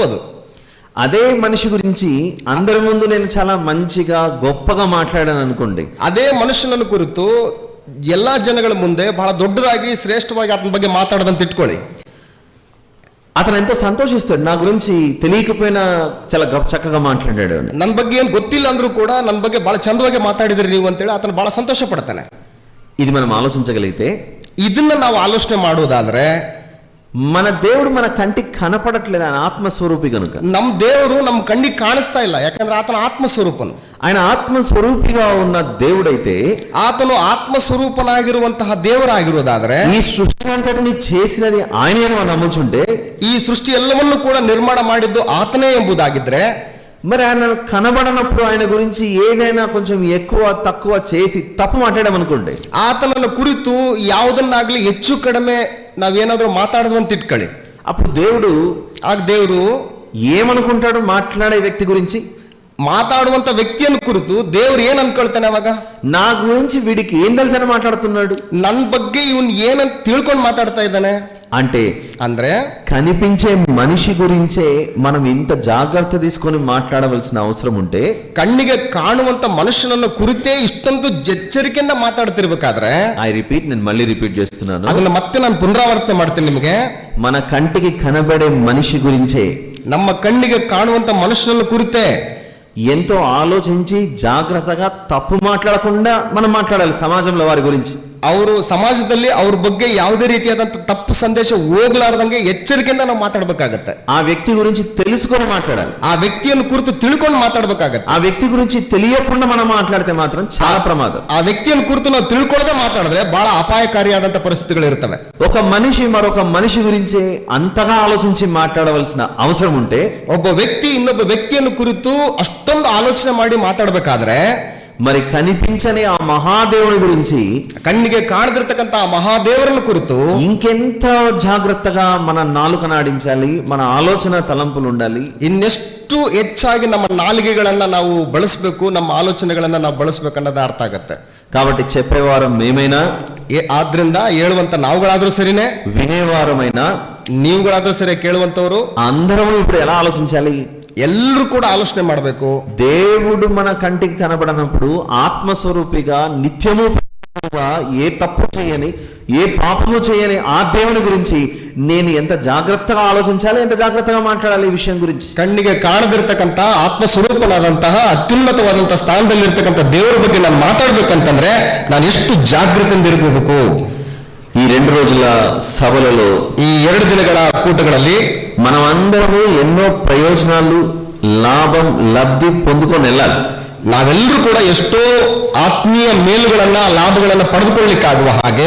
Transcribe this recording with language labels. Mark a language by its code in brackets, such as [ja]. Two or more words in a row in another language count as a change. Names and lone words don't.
[kn] ಅದು [te] అదే మనిషి గురించి అందరి ముందు నేను చాలా మంచిగా గొప్పగా మాట్లాడాను అనుకోండి, [kn] ಅದೇ ಮನುಷ್ಯನನ್ನು ಕುರಿತು ಎಲ್ಲ ಜನಗಳ ಮುಂದೆ ಬಹಳ ದೊಡ್ಡದಾಗಿ ಶ್ರೇಷ್ಠವಾಗಿ ಆತನ ಬಗ್ಗೆ ಮಾತಾಡದಂತ ಇಟ್ಕೊಳ್ಳಿ. [te] అతను ఎంతో సంతోషిస్తాడు. నా గురించి తెలియకపోయినా చాలా చక్కగా మాట్లాడాడు అని. [kn] ನನ್ನ ಬಗ್ಗೆ ಏನು ಗೊತ್ತಿಲ್ಲ ಅಂದ್ರೂ ಕೂಡ ನನ್ನ ಬಗ್ಗೆ ಬಹಳ ಚಂದವಾಗಿ ಮಾತಾಡಿದ್ರಿ ನೀವು ಅಂತೇಳಿ ಆತನ ಬಹಳ ಸಂತೋಷ ಪಡ್ತಾನೆ. [te] ఇది మనం ఆలోచించగలిగితే, [kn] ಇದನ್ನ ನಾವು ಆಲೋಚನೆ ಮಾಡುವುದಾದ್ರೆ, [te] మన దేవుడు మన కంటికి కనపడట్లేదు, ఆయన ఆత్మస్వరూపి కనుక. [kn] ನಮ್ಮ ದೇವರು ನಮ್ಮ ಕಣ್ಣಿಗೆ ಕಾಣಿಸ್ತಾ ಇಲ್ಲ, ಯಾಕಂದ್ರೆ ಆತನ ಆತ್ಮಸ್ವರೂಪನು. [te] ఆయన ఆత్మస్వరూపిగా ఉన్న దేవుడైతే, [kn] ಆತನು ಆತ್ಮಸ್ವರೂಪನಾಗಿರುವಂತಹ ದೇವರಾಗಿರುವುದಾದ್ರೆ, [te] ఈ సృష్టి అంతటిని చేసినది ఆయనే అని మనం నమ్ముచుంటే, [kn] ಈ ಸೃಷ್ಟಿ ಎಲ್ಲವನ್ನೂ ಕೂಡ ನಿರ್ಮಾಣ ಮಾಡಿದ್ದು ಆತನೇ ಎಂಬುದಾಗಿದ್ರೆ, [te] మరి ఆయన కనబడనప్పుడు ఆయన గురించి ఏదైనా కొంచెం ఎక్కువ తక్కువ చేసి తప్పు మాట్లాడామనుకోండి, [kn] ಆತನನ್ನು ಕುರಿತು ಯಾವುದನ್ನಾಗ್ಲಿ ಹೆಚ್ಚು ಕಡಿಮೆ ನಾವೇನಾದ್ರೂ ಮಾತಾಡೋದು ಇಟ್ಕೊಳ್ಳಿ, [te] అప్పుడు దేవుడు [kn] ಆಗ ದೇವರು [te] ఏమనుకుంటాడు మాట్లాడే వ్యక్తి గురించి? [kn] ಮಾತಾಡುವಂತ ವ್ಯಕ್ತಿಯನ್ನು ಕುರಿತು ದೇವ್ರು ಏನ್ ಅನ್ಕೊಳ್ತಾನೆ ಅವಾಗ? [te] నా గురించి వీడికి ఏం తెలుసని మాట్లాడుతున్నాడు, [kn] ನನ್ನ ಬಗ್ಗೆ ಇವನ್ ಏನಂತ ತಿಳ್ಕೊಂಡು ಮಾತಾಡ್ತಾ ಇದ್ದಾನೆ [te] అంటే [kn] ಅಂದ್ರೆ, [te] కనిపించే మనిషి గురించే మనం ఇంత జాగ్రత్త తీసుకొని మాట్లాడవలసిన అవసరం ఉంటే, [kn] ಕಣ್ಣಿಗೆ ಕಾಣುವಂತ ಮನುಷ್ಯನನ್ನು ಕುರಿತೇ ಇಷ್ಟೊಂದು ಎಚ್ಚರಿಕೆಯಿಂದ ಮಾತಾಡ್ತಿರ್ಬೇಕಾದ್ರೆ, [en] I repeat, [te] నేను మళ్ళీ రిపీట్ చేస్తున్నాను, [kn] ಅದನ್ನ ಮತ್ತೆ ನಾನು ಪುನರಾವರ್ತನೆ ಮಾಡ್ತೀನಿ ನಿಮಗೆ. [te] మన కంటికి కనబడే మనిషి గురించే, [kn] ನಮ್ಮ ಕಣ್ಣಿಗೆ ಕಾಣುವಂತ ಮನುಷ್ಯನನ್ನು ಕುರಿತೇ [te] ఎంతో ఆలోచించి జాగ్రత్తగా తప్పు మాట్లాడకుండా మనం మాట్లాడాలి సమాజంలో వారి గురించి. [kn] ಅವರು ಸಮಾಜದಲ್ಲಿ ಅವ್ರ ಬಗ್ಗೆ ಯಾವುದೇ ರೀತಿಯಾದಂತ ತಪ್ಪು ಸಂದೇಶ ಹೋಗ್ಲಾರ್ದಂಗೆ ಎಚ್ಚರಿಕೆಯಿಂದ ನಾವು ಮಾತಾಡ್ಬೇಕಾಗತ್ತೆ. [te] ఆ వ్యక్తి గురించి తెలుసుకొని మాట్లాడాలి, [kn] ಆ ವ್ಯಕ್ತಿಯನ್ನು ಕುರಿತು ತಿಳ್ಕೊಂಡು ಮಾತಾಡ್ಬೇಕಾಗತ್ತೆ. [te] ఆ వ్యక్తి గురించి తెలియకుండా మనం మాట్లాడితే మాత్రం చాలా ప్రమాదం. [kn] ಆ ವ್ಯಕ್ತಿಯನ್ನು ಕುರಿತು ನಾವು ತಿಳ್ಕೊಳ್ಳದೆ ಮಾತಾಡಿದ್ರೆ ಬಹಳ ಅಪಾಯಕಾರಿಯಾದಂತ ಪರಿಸ್ಥಿತಿಗಳು ಇರ್ತವೆ. [te] ఒక మనిషి మరొక మనిషి గురించి అంతగా ఆలోచించి మాట్లాడవలసిన అవసరం ఉంటే, [kn] ಒಬ್ಬ ವ್ಯಕ್ತಿ ಇನ್ನೊಬ್ಬ ವ್ಯಕ್ತಿಯನ್ನು ಕುರಿತು ಅಷ್ಟೊಂದು ಆಲೋಚನೆ ಮಾಡಿ ಮಾತಾಡ್ಬೇಕಾದ್ರೆ, [te] మరి కనిపించని ఆ మహాదేవుని గురించి, [kn] ಕಣ್ಣಿಗೆ ಕಾಣದಿರ್ತಕ್ಕಂಥ ಆ ಮಹಾದೇವರನ್ನು ಕುರಿತು [te] ఇంకెంత జాగ్రత్తగా మన నాలుక నాడించాలి, మన ఆలోచన తలంపులు ఉండాలి. [kn] ಇನ್ನೆಷ್ಟು ಹೆಚ್ಚಾಗಿ ನಮ್ಮ ನಾಲಿಗೆಗಳನ್ನ ನಾವು ಬಳಸಬೇಕು, ನಮ್ಮ ಆಲೋಚನೆಗಳನ್ನ ನಾವು ಬಳಸಬೇಕು ಅನ್ನೋದು ಅರ್ಥ ಆಗತ್ತೆ. [te] కాబట్టి చెప్పేవారం మేమైనా, [kn] ಆದ್ರಿಂದ ಹೇಳುವಂತ ನಾವುಗಳಾದ್ರೂ ಸರಿನೇ, [te] వినేవారమైనా, [kn] ನೀವುಗಳಾದ್ರೂ ಸರಿ, ಕೇಳುವಂತವರು [te] అందరం ఇప్పుడు ఎలా ఆలోచించాలి? [kn] ಎಲ್ಲರೂ ಕೂಡ ಆಲೋಚನೆ ಮಾಡಬೇಕು. [te] దేవుడు మన కంటికి కనబడనప్పుడు ఆత్మస్వరూపిగా నిత్యము ఏ తప్పు చేయని, ఏ పాపము చేయని ఆ దేవుని గురించి నేను ఎంత జాగ్రత్తగా ఆలోచించాలి, ఎంత జాగ్రత్తగా మాట్లాడాలి ఈ విషయం గురించి. [kn] ಕಣ್ಣಿಗೆ ಕಾಣದಿರ್ತಕ್ಕಂಥ ಆತ್ಮಸ್ವರೂಪನಾದಂತಹ ಅತ್ಯುನ್ನತವಾದಂತಹ ಸ್ಥಾನದಲ್ಲಿರ್ತಕ್ಕಂಥ ದೇವರ ಬಗ್ಗೆ ನಾನು ಮಾತಾಡ್ಬೇಕಂತಂದ್ರೆ ನಾನು ಎಷ್ಟು ಜಾಗೃತಿಯಿಂದ ಇರಬೇಕು. [te] ఈ 2 రోజుల సభలలో, [kn] ಈ 2 ದಿನಗಳ ಕೂಟಗಳಲ್ಲಿ [te] మనమందరము ఎన్నో ప్రయోజనాలు, లాభం, లబ్ధి పొందుకొని వెళ్ళాలి. [kn] ನಾವೆಲ್ಲರೂ ಕೂಡ ಎಷ್ಟೋ ಆತ್ಮೀಯ ಮೇಲುಗಳನ್ನ ಲಾಭಗಳನ್ನ ಪಡೆದುಕೊಳ್ಳಿಕ್ಕಾಗುವ ಹಾಗೆ